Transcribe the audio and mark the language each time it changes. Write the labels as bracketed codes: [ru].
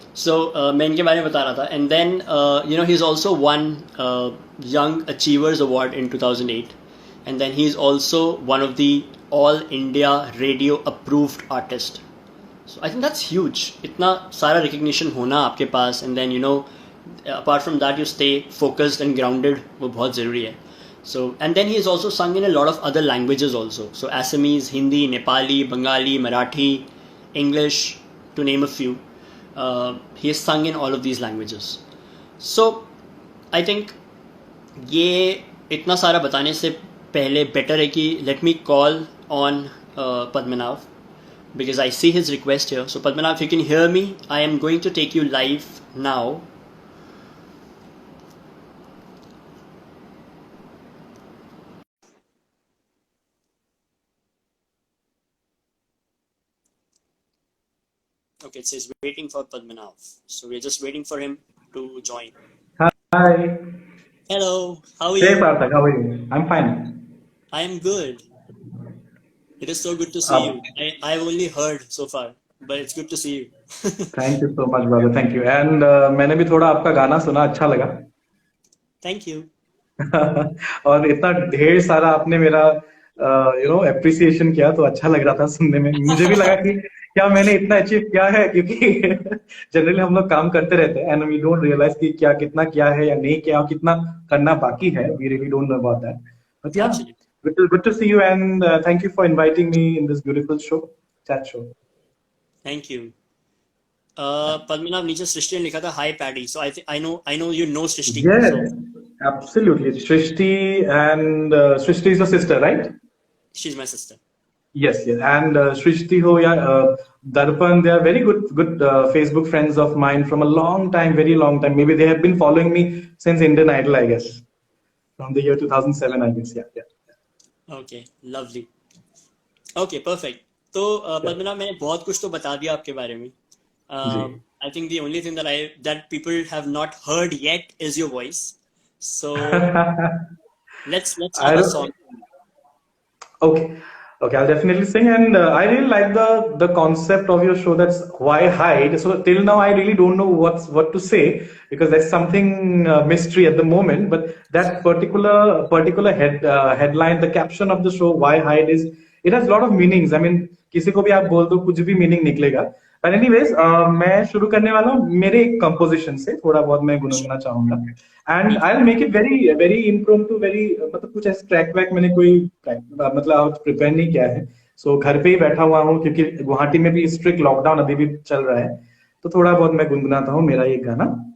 [hi] सो मैं इनके बारे में बता रहा था, [en] And then you know, he is also one young achievers award in 2008, and then he is also one of the All India Radio approved artist. So I think that's huge, [hi] इतना सारा recognition होना आपके पास, [en] and then you know, apart from that you stay focused and grounded, [hi] वो बहुत ज़रूरी है। [en] So, and then he is also sung in a lot of other languages also. So Assamese, Hindi, Nepali, Bengali, Marathi, English, to name a few. He is sung in all of these languages. So I think [hi] ये इतना सारा बताने से पहले better है कि [en] let me call on Padmanav, because I see his request here. So Padmanav, if you can hear me, I am going to take you live now. Okay, it says waiting for Padmanav. So we're just waiting for him to join. Hi. Hello, how are Hey, you? Sarthak, how are you? I'm fine. I am good. It is so good to see you. I've only heard so far, but it's good to see you. Thank you so much, brother. Thank you. [hi] And मैंने भी थोड़ा आपका गाना सुना, अच्छा लगा। [en] Thank you. [hi] और इतना ढेर सारा आपने मेरा एप्रिसिएशन किया, तो अच्छा लग रहा था सुनने में। मुझे भी लगा कि क्या मैंने इतना अचीव किया है, क्योंकि जनरली हम लोग काम करते रहते हैं [en] and we don't realize [hi] कि कितना किया है या नहीं किया, और कितना करना बाकी है। [en] We really don't know about that, but yeah Absolutely. Good to see you, and thank you for inviting me in this beautiful show, chat show. Thank you. [hi] Padmanabh, नीचे सृष्टि ने लिखा था high paddy, [en] so I know you know [hi] Srishti, [en] Yes, so absolutely. Srishti and Srishti is your sister, right? she's my sister. Yes, yes. And Srishti ho ya Darpan, they are very good Facebook friends of mine from a long time, very long time. Maybe they have been following me since Indian Idol, I guess, from the year 2007, I guess. Yeah, yeah. Okay, lovely. Okay, perfect. [hi] तो पद्मनाभ, मैंने बहुत कुछ तो बता दिया आपके बारे में. जी. [en] I think the only thing that people have not heard yet is your voice. So let's have a don't. song. Okay, okay, I'll definitely sing, and I really like the concept of your show. That's why hide. So till now, I really don't know what to say because there's something mystery at the moment. But that particular headline, the caption of the show, why hide, is it has a lot of meanings. I mean, [hi] किसी को भी आप बोल दो कुछ भी meaning निकलेगा. [en] But anyways, [hi] मैं शुरू करने वाला हूँ मेरे एक कंपोजिशन से, थोड़ा बहुत मैं गुनगुनाना चाहूंगा. [en] and I will make it very very impromptu, very [hi] मतलब कुछ ऐसे ट्रैक वैक मैंने कोई मतलब आज प्रिपेयर नहीं किया है. सो घर पे ही बैठा हुआ हूँ क्योंकि गुवाहाटी में भी स्ट्रिक्ट लॉकडाउन अभी भी चल रहा है, तो थोड़ा बहुत मैं गुनगुनाता हूँ मेरा ये गाना.